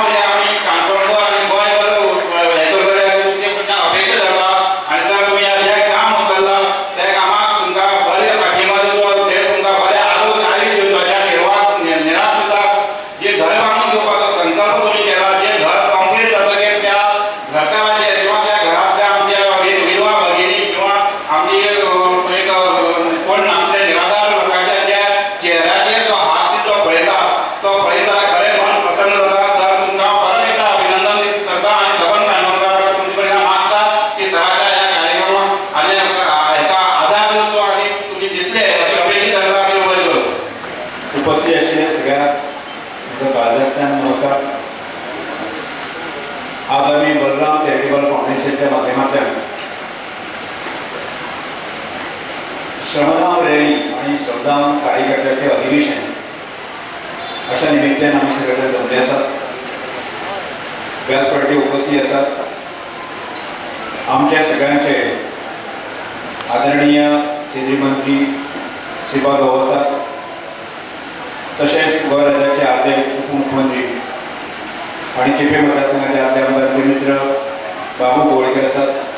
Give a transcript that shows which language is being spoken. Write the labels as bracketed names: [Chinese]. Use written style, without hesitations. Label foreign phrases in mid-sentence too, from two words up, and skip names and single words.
[Konkani] हें आमी काणकोणभर आनी गोंयभर हें करतले तुमचे कडल्यान अपेक्षा धरता आनी सर तुमी जें काम उचललां त्या कामाक तुमकां बरें पाठिंबा दिवचो ते तुमकां बरें आरोग्य आयुश्य दिवचो त्या निर्णात सुद्दां जे घर बांदून घेवपाचो संकल्प तुमी केला जे घर कंप्लीट जातकीर त्या घरकाराचे किंवा त्या घरांतल्या आमच्या विधवा भगिनी किंवा आमची एक कोण आमच्या निराधार लोकांच्या ज्या चेहऱ्याचेर जो हास्य जो पळयता तो पळयतना खरें मन प्रसन्न जाता. सर तुमकां परत एकदा अभिनंदन करता आणि सबंद काणकोणकारांक तुमचे कडल्यान मागता की सराच्या ह्या कार्यक्रमाक आनी हेका आदार दिवचो आनी तुमी दितले अशी अपेक्षीत करता आनी बरें करूं. [Marathi] उपस्थित असलेल्या सगळ्या भाजपच्या नमस्कार. आज आम्ही बलराम चॅरिटेबल फाउंडेशनच्या माध्यमातून श्रमदान रॅली आणि श्रमदान कार्यकर्त्याचे अधिवेशन अशा निमित्तान आम्ही सगळे जमले आसात. [Konkani] व्यासपीठाचेर उपस्थित आसात आमच्या सगळ्यांचे आदरणीय केंद्रीय मंत्री श्रीपाद भाऊ आसात. तसेच गोंय राज्याचे आदले उपमुख्यमंत्री आणि केपें मतदारसंघाचे आदले आमदार मित्र बाबू कवळेकर आसात.